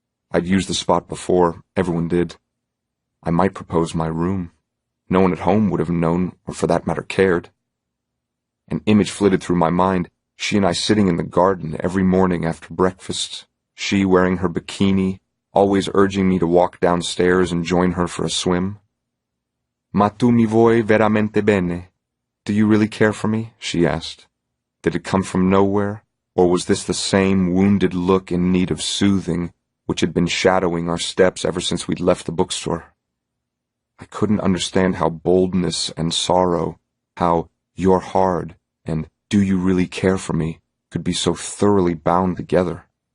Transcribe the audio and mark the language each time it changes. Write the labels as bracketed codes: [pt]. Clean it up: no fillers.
[en] I'd used the spot before, everyone did. I might propose my room. No one at home would have known, or for that matter cared. An image flitted through my mind, she and I sitting in the garden every morning after breakfast, she wearing her bikini, always urging me to walk downstairs and join her for a swim. [it] "Ma tu mi vuoi veramente bene? [en] Do you really care for me?" she asked. Did it come from nowhere, or was this the same wounded look in need of soothing which had been shadowing our steps ever since we'd left the bookstore? I couldn't understand how boldness and sorrow, how "you're hard" and "do you really care for me" could be so thoroughly bound together.